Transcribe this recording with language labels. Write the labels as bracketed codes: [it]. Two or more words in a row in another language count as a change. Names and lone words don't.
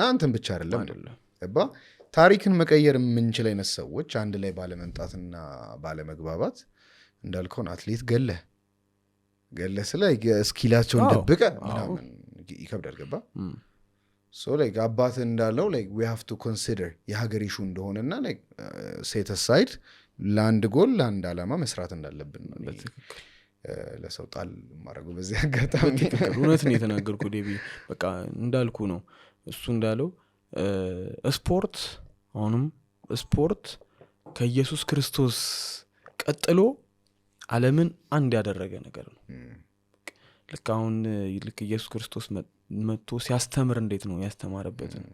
[am] አንተን ብቻ አይደለም ገባ ታሪክን መቀየር የምንችል አይነት ሰዎች አንድ ላይ ባለመምጣትና ባለመግባባት እንዳልከውን አትሌት ገለ ስለ ስኪላቸውን ደብቀ ምናምን ይከብዳል ገባ [en] so like [am] አባት እንዳለው ላይክ [en] we have to consider [am] የሀገር ኢሹ እንደሆነና ላይክ [en] set aside [am] ለአንድ ጎል ለአንድ ዓላማ መስራት እንዳለብን ነው ለሰው ጣል ማድረጉ በዚህ አጋጣሚ እውነት ነው የተናገርኩት ዴቢ በቃ እንዳልኩ ነው እሱ እንዳለው ስፖርት አሁንም ስፖርት ከኢየሱስ ክርስቶስ ቀጥሎ ዓለምን አንድ ያደረገ ነገር ነው ልክ አሁን ልክ ኢየሱስ ክርስቶስ መጥቶ ሲያስተምር እንዴት ነው ያስተማረበት